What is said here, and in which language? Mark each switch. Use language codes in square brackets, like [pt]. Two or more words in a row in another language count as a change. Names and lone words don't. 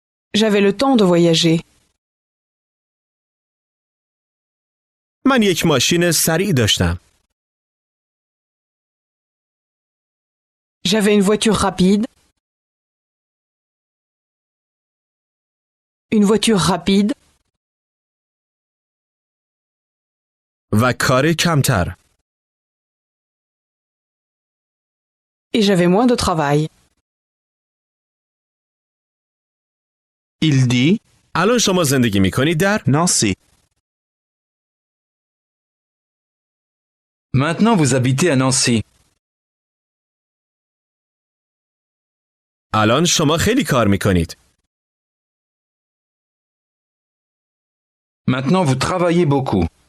[fr] J'avais le temps de voyager. [fa] من یک ماشین سریع داشتم. [fr] J'avais une voiture rapide. Une voiture rapide. [fa] و کار کمتر. [fr] Et j'avais moins de travail. Il dit [fa] الان شما زندگی می کنید در Nancy. [fr] Maintenant, vous habitez à Nancy. [fa] الان شما خیلی کار می کنید. [fr] Maintenant, vous travaillez beaucoup.